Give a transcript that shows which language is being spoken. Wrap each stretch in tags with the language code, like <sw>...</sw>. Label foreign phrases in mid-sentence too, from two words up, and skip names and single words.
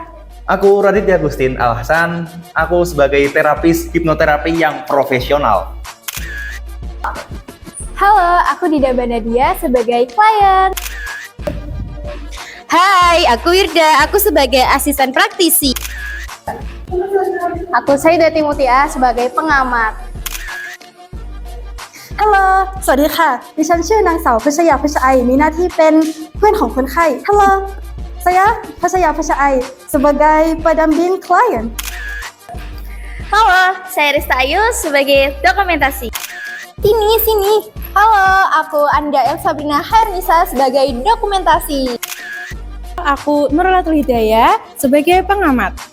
<id>Aku Raditya Agustin Al-Hasan, aku sebagai terapis hipnoterapi yang profesional. Halo, aku Dida Banadia sebagai klien. Hai, aku Wirda, aku sebagai asisten praktisi. Aku Saida Timutia sebagai pengamat.</id> <th>ฮัลโหลสวัสดีค่ะดิฉันชื่อนางสาวพัชยาพัชไอมีหน้าที่เป็นเพื่อนของคนไข้</th> <id>Halo saya Pasya Pasya Ai sebagai pendamping klien. Halo, saya Rista Ayu sebagai dokumentasi. Sini. Halo, aku Anda El Sabrina Hairnisa sebagai dokumentasi. Aku Nurulatul Hidayah sebagai pengamat.</id>